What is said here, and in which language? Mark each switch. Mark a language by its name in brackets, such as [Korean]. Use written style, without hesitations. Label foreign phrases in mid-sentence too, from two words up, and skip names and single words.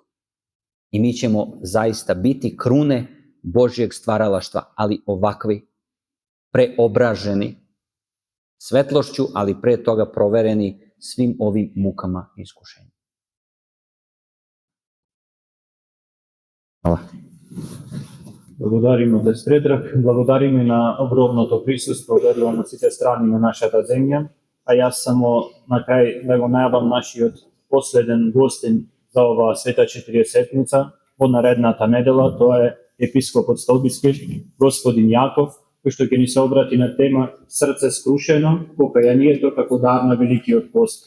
[Serbian] I mi ćemo zaista biti krune Božjeg stvaralaštva, ali ovakvi, preobraženi svetlošću, ali pre toga provereni svim ovim mukama i iskušenjima. Hvala. [Macedonian] Благодариме Отец Предраг, благодариме на огромното присуство, верувам од сите страни на нашата земја, а јас само на крај да го најавам нашиот последен гостин за оваа света Четириесетница во наредната недела, тоа е епископот Столбиски, господин Јаков, кој што ќе ни се обрати на тема Срце скрушено, покајанието како дар на Великиот пост.